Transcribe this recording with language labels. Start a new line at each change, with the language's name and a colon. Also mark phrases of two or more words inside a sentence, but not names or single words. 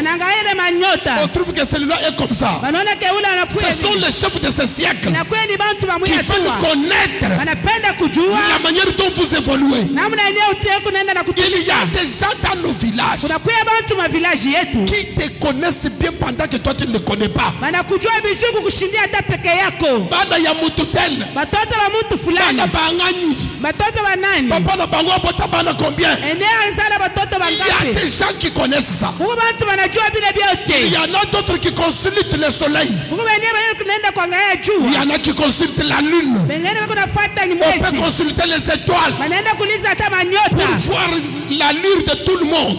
French: On trouve que celui-là est comme ça. Ce sont les chefs de ce siècle qui veulent connaître la manière dont vous évoluez. Il y a des gens dans nos villages qui te connaissent bien pendant que toi tu ne connais pas.
Lingala: Bana ya mututel. Bana bangani. Papa na bango bota bana combien?
French: Il y a des gens qui connaissent ça. Il y en a d'autres qui consultent le soleil. Il y en a qui consultent la lune. On peut consulter les étoiles pour voir l'allure de tout le monde.